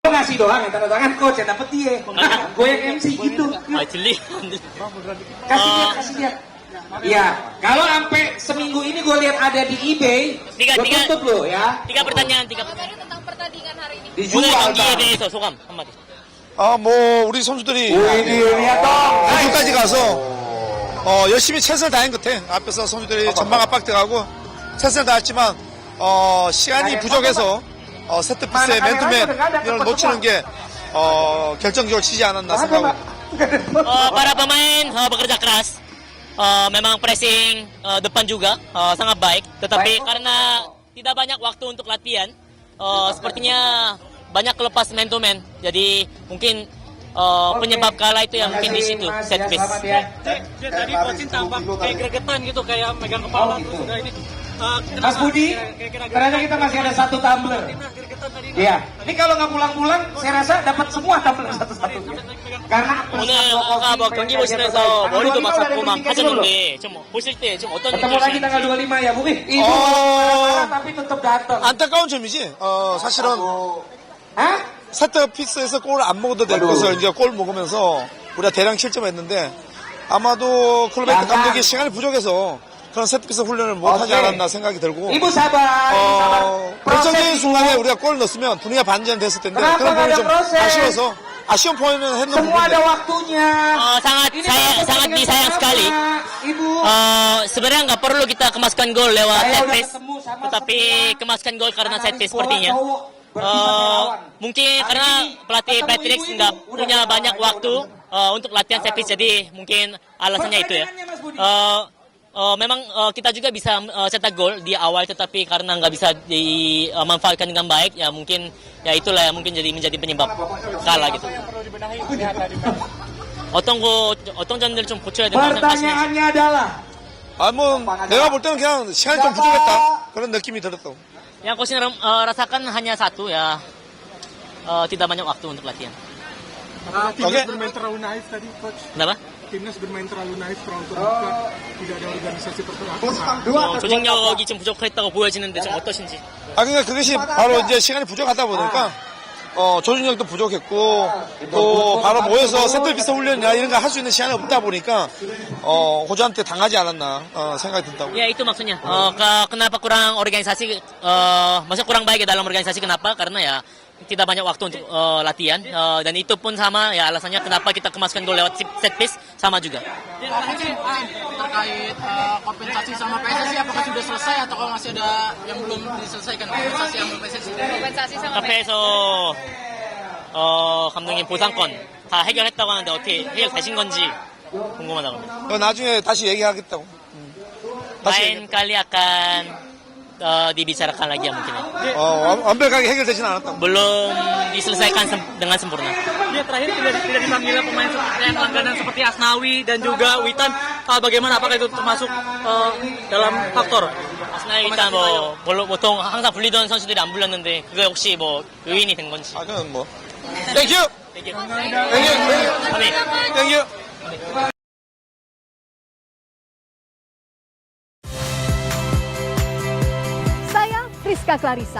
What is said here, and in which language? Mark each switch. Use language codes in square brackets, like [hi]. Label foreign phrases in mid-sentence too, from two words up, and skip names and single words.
[id] ngasih doang ya tanda tangan coach yang dapet dia. Gue yang MC gitu. Kasih dia. Iya, kalau sampai seminggu ini gue lihat ada di eBay, gue tutup lo ya. Tiga pertanyaan. tentang pertandingan hari ini. Dijual. [ko] 대해서 소감 한마디. 우리 선수들이 [id] lihat dong. [ko] 우승까지 가서 열심히 최선을 다한 것 같아. 앞에서 선수들이 전방 압박 들어가고 최선을 다했지만 시간이 부족해서 세트피스의 맨투맨 이런 놓치는 게 결정적으로 치지 않았나 생각합니다. [id] Para pemain bekerja keras. Memang pressing depan juga sangat baik. Tetapi karena tidak banyak waktu untuk latihan, sepertinya banyak kelepas [en] man to man. [id] Jadi mungkin penyebab kalah itu yang mungkin di situ [en] set piece. [id] Tadi coaching tampak kayak gregetan gitu, kayak megang kepala terus udah ini. Mas Budi, ternyata kita masih ada satu tumbler. Iya, ini kalau nggak pulang-pulang, saya rasa dapat semua tumbler satu-satu. Karena [ko] 오늘 아까 뭐 경기 보시면서 머리도 막 잡고 막 하셨는데 좀 보실 때 좀 어떤 [id] ketemu lagi [ko] 느낌이세요? [id] tanggal 25 ya, Bu. Ibu marah tapi tetap datang. [ko] 안타까운 점이지. 사실은 Hah? 세트피스에서 골을 안 먹어도 될 것을 이제 골 먹으면서 우리가 대량 실점했는데 아마도 클로베트 감독이 시간이 부족해서 그런 세트피스 훈련을 못하지 않았나 생각이 들고 [id] Ibu sabar, [ko] 결정적인 순간에 우리가 골 넣었으면 분위기가 반전됐을 텐데 [id] Kenapa [ko] 그런 부분이 [id] nggak [ko] 좀 [id] ada proses? [ko] 아쉬워서 아쉬운 포인트는 했는 [id] semua ada [ko] 부분인데 [id] waktunya. sangat disayang sekali. Ibu. Sebenarnya nggak perlu kita kemaskan gol lewat Saya set udah piece, ketemu sama tetapi semua kemaskan gol karena [en] set piece [id] cowok sepertinya. berkisah lawan. Mungkin Hari karena ini pelatih ketemu Patrick ibu-ibu, nggak udah punya ketemu, banyak ayo, waktu udah. untuk latihan [en] set piece, [id] jadi mungkin alasannya itu ya. Pertanyaannya, Mas Budi. Memang kita juga bisa cetak gol di awal, tetapi karena nggak bisa dimanfaatkan dengan baik, ya mungkin ya itulah yang mungkin menjadi penyebab kalah gitu. [ko] 어떤 점들 좀 고쳐야 된다고 생각하시는지. [id] Pertanyaannya adalah [ko] 내가 볼 때는 그냥 시간이 좀 부족했다 그런 느낌이 들었다고. [id] Yang coach rasakan hanya satu ya, tidak banyak waktu untuk latihan. Timnas bermain terlalu naif tadi, coach. Kenapa? Timnas bermain terlalu naif, terlalu terbuka, tidak ada organisasi pertahanan. [ko] 조직력이 좀 부족했다고 보여지는데 좀 어떠신지. 그러니까 그것이 바로 이제 시간이 부족하다 보니까 조직력도 부족했고 또 바로 모여서 세트피스 훈련이나 이런 거 할 수 있는 시간이 없다 보니까 호주한테 당하지 않았나 생각이 든다고. [id] Ya itu maksudnya. Kenapa kurang organisasi? Maksudnya kurang baik dalam organisasi, kenapa? Karena ya tidak banyak waktu untuk latihan, dan itu pun sama ya alasannya kenapa kita kemaskan gol lewat [en] set piece [id] sama juga. Terkait kompensasi sama PSSI, apakah sudah selesai atau kalau masih ada yang belum diselesaikan kompensasi sama PSSI? Kompensasi sama [ko] 카페에서 감독님 보상권 다 해결했다고 하는데 어떻게 해결되신 건지 궁금하다고 합니다. 그거 나중에 다시 얘기하겠다고. 다시 [id] Lain kali akan dibicarakan lagi ya mungkin ya. [ko] 완벽하게 해결되진 않았다고. [id] Belum diselesaikan dengan sempurna. Dia terakhir tidak dipanggil pemain yang langganan seperti Asnawi dan juga Witan. Bagaimana, apakah itu termasuk dalam faktor? [ko] 아스날 일단 보통 항상 불리던 선수들이 안 불렸는데 그게 혹시 요인이 된 건지. 그건 뭐. 땡큐. [en] Thank you. 땡큐. [id] Saya Friska Clarissa.